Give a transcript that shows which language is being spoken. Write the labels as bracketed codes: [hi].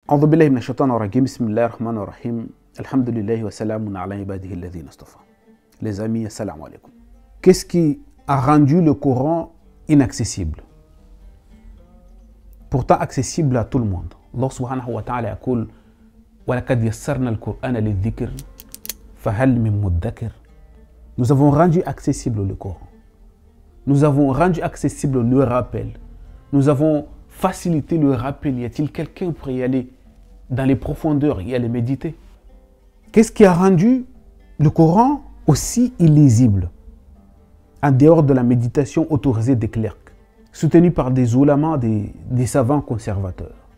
[ar] أعوذ بالله من الشيطان الرجيم بسم الله الرحمن الرحيم الحمد لله وسلام على عباده الذين اصطفى. [fr] Les amis, assalamu alaikum. Qu'est-ce qui a rendu le Coran inaccessible? Pourtant accessible à tout le monde. [ar] Allah subhanahu wa ta'ala يقول وَلَقَدْ يَسَّرْنَا الْقُرْآنَ لِلذِّكْرِ فَهَلْ مِن مُدَّكِرٍ. [fr] Nous avons rendu accessible le Coran. Nous avons rendu accessible le rappel. Nous avons facilité le rappel. Y a-t-il quelqu'un pour y aller dans les profondeurs et aller méditer? Qu'est-ce qui a rendu le Coran aussi illisible en dehors de la méditation autorisée des clercs, soutenue par des ulamas, des savants conservateurs?